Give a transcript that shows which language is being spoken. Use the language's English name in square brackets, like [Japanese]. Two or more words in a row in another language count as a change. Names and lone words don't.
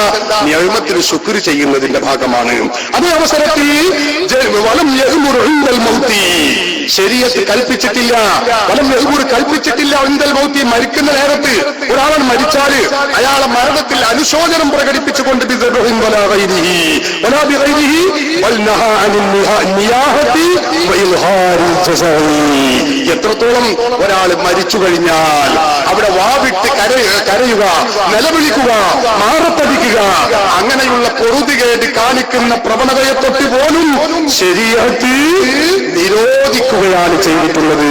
[Malayalam] നിയമത്തിന് ശുക്ർ ചെയ്യുന്നതിന്റെ ഭാഗമാണ്. അതേ അവസരത്തിൽ [Arabic] ولم يأمر عند الموت, [Malayalam] ശരീഅത്ത് കൽപ്പിച്ചിട്ടില്ല, [Arabic] ولم يأمر [Malayalam] കൽപ്പിച്ചിട്ടില്ല [Arabic] عند الموت, [Malayalam] മരിക്കുന്ന നേരത്ത് ഒരാളൻ മരിച്ചാല് അയാളെ മരണത്തിൽ അനുശോചനം പ്രകടിപ്പിച്ചുകൊണ്ട് [Arabic] ولا بغيره بل نهى عن النياحة وإظهار الجزع. [Malayalam] എത്രത്തോളം ഒരാൾ മരിച്ചു കഴിഞ്ഞാൽ അവിടെ വാവിട്ട് കരയുക, നിലവിളിക്കുക, മാറത്തടിക്കുക, അങ്ങനെയുള്ള പൊറുതികേട് കാണിക്കുന്ന പ്രവണതയെ തൊട്ട് പോലും ശരീഅത്ത് നിരോധിക്കുകയാണ് ചെയ്തിട്ടുള്ളത്.